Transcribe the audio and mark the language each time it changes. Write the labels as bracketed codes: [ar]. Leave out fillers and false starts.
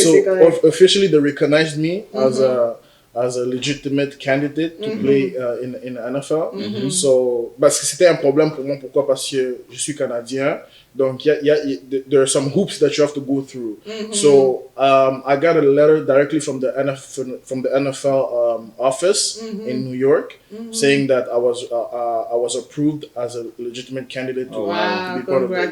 [en] So officially, they recognized me as a legitimate candidate to play in the NFL. So, [fr] parce que c'était un problème pour moi. Pourquoi? Parce que je suis Canadien. Donc, [en] there are some hoops that you have to go through. So, I got a letter directly from the NFL office in New York saying that I was approved as a legitimate candidate to be part of it.